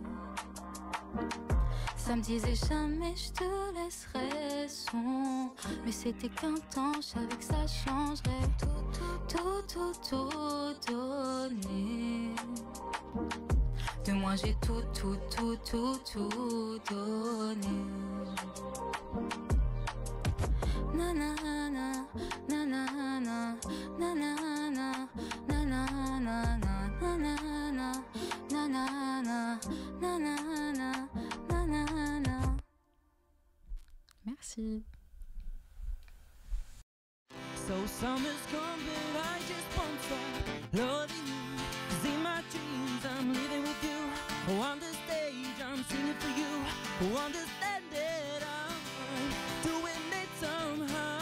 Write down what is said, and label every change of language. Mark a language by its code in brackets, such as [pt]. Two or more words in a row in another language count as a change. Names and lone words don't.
[fr] Ça me disait jamais je te laisserai sombrer. Mais c'était qu'un temps, je savais que ça changerait. Tout donné. De moi j'ai tout donné. Nanana, nanana, nanana, nanana, nanana, nanana, nanana, nanana. Merci. [en] So summer's come but I just won't stop loving you. 'Cause in my dreams I'm living with you. Oh, on the stage, I'm singing for you. Oh, understand it, I'm doing it somehow.